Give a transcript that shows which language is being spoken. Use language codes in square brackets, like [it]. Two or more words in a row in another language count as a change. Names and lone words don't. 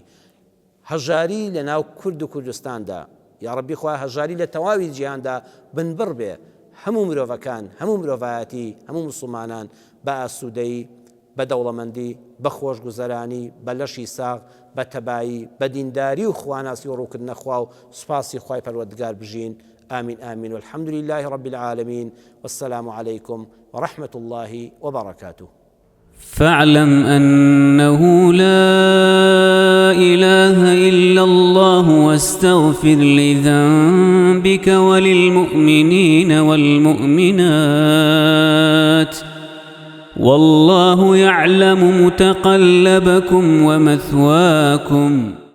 [ckb] هەژاری لە ناو کورد و کوردستاندا یا ڕەبی خوا هەژاری لە تەواوی جیهاندا بنبڕ بێ هەموو مرۆڤەکان هەموو مرۆڤایەتی هەموو موسڵمانان بە ئاسوودەیی بە دەوڵەمەندی بە خۆشگوزەرانی بە لەشی ساغ بە تەبایی بە دینداری و خواناسی و ڕووکردنە خوا و سوپاسی خوای پەروەردگار بژین. [ar] آمين آمين والحمد لله رب العالمين والسلام عليكم ورحمة الله وبركاته. فاعلم أنه لا إله إلا الله واستغفر لذنبك وللمؤمنين والمؤمنات والله يعلم متقلبكم ومثواكم.